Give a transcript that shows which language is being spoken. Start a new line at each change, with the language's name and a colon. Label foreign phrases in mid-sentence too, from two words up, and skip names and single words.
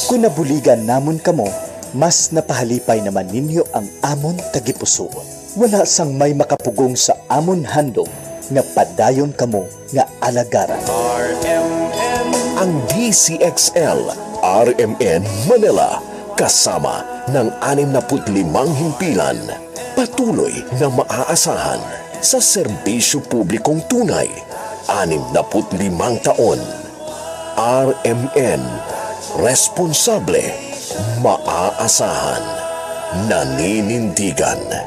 Hiligaynon: Kung nabuligan namon kamo, mas napahalipay naman ninyo ang amon tagipusoon. Wala sang may makapugong sa amon handog nga padayon kamo nga alagaran.
Filipino: Ang DCXL RMN Manila kasama ng 65 himpilan, patuloy na maaasahan sa serbisyo publikong tunay. 65 taon. RMN, responsable, maaasahan, naninindigan.